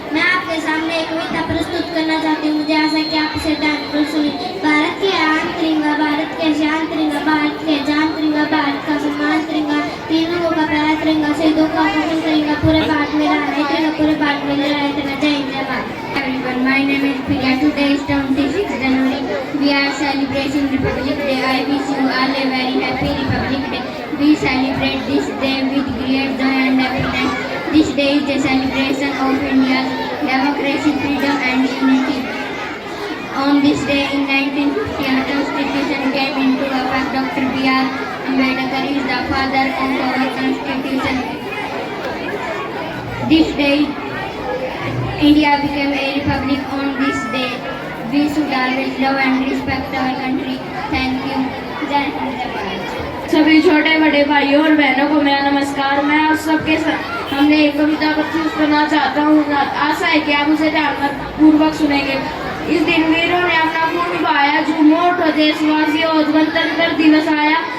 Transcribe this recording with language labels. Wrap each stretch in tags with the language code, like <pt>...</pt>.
<hi>मैं आपके सामने एक कविता प्रस्तुत करना चाहती हूँ। मुझे आशा कि आप इसे ध्यान से सुने। भारत के आन तिरंगा, भारत के शान तिरंगा, भारत के जान तिरंगा, भारत का सम्मान तिरंगा, तीनों का प्यारा तिरंगा, शहीदों का कफन तिरंगा, पूरे भारत में लहराए तिरंगा, पूरे भारत में लहराए तिरंगा। जय हिंद जय Bharat.</hi> <en>Everyone, my name is Priya. Today is 26 January. We are celebrating Republic Day. I wish you all a very happy Republic Day. We celebrate this day with great joy and happiness. This day is a celebration of India's democracy, freedom and unity. On this day in 1950, our Constitution came into effect. Dr. B.R. Ambedkar is the father of our Constitution. This day, India became a republic. On this day, we should always love and respect our country. Thank you.</en> <hi>जय हिंद जय भारत। सभी छोटे बड़े भाइयों और बहनों को मेरा नमस्कार। मैं आप सबके हमने एक कविता प्रस्तुत करना चाहता हूँ। आशा है कि आप उसे ध्यानपूर्वक सुनेंगे। इस दिन वीरों ने अपना खून बहाया, झूमो उठो देशवासियों, गणतंत्र दिवस आया।</hi>